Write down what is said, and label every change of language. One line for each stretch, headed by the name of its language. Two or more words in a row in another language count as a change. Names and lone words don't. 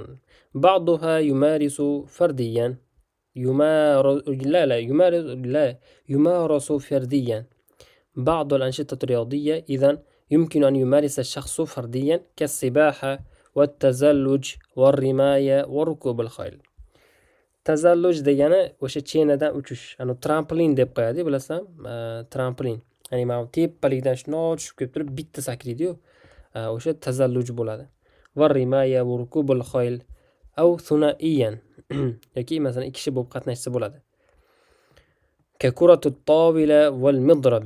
Arabic: بعضها يمارس فرديا، يمارس فرديا. بعض الأنشطة الرياضية إذن يمكن أن يمارس الشخص فرديا كالسباحة والتزلج والرماية وركوب الخيل.
Uzbek: Tazalluj degani o'sha chenadan uchish, ani tramplin deb qo'yadi, bilasan? Tramplin. Ya'ni mana tepalikdan shundoq tushib kelib turib bitta sakraydi-yu. O'sha tazalluj bo'ladi.
Arabic: والرماية وركوب الخيل أو ثنائيا.
Uzbek: Yoki masalan ikki kishi bo'lib qatnashsa bo'ladi.
Arabic: ككرة الطاولة والمضرب.